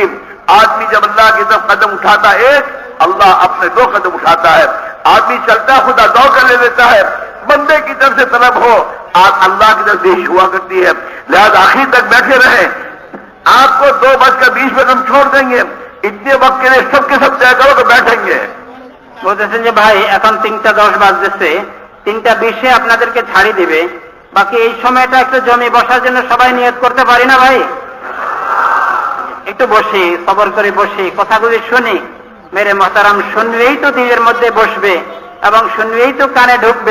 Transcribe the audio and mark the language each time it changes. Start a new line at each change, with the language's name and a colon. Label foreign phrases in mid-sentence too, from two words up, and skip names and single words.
Urdu: آدمی جب اللہ کی طرف قدم اٹھاتا ہے ایک، اللہ اپنے 2 قدم اٹھاتا ہے. آدمی چلتا خدا دوڑ کر لے لیتا ہے. بندے کی طرف سے طلب ہو، اللہ کی طرف سے ہوا کرتی ہے. لہذا آخر تک بیٹھے رہیں. آپ کو 2:20 ہم چھوڑ دیں گے، اتنے وقت کے لیے سب کے سب طے کرو تو بیٹھیں گے.
Bangla: বলতেছেন যে ভাই এখন 3:10 বাজতেছে, 3:20 আপনাদেরকে ছাড়ি দেবে, বাকি এই সময়টা একটু জমি বসার জন্য সবাই নিয়ত করতে পারি না ভাই? একটু বসি, সবর করে বসি, কথাগুলি শুনি।
Urdu: میرے محترم
Bangla: শুনলেই তো দিলের মধ্যে বসবে এবং শুনলেই তো কানে ঢুকবে।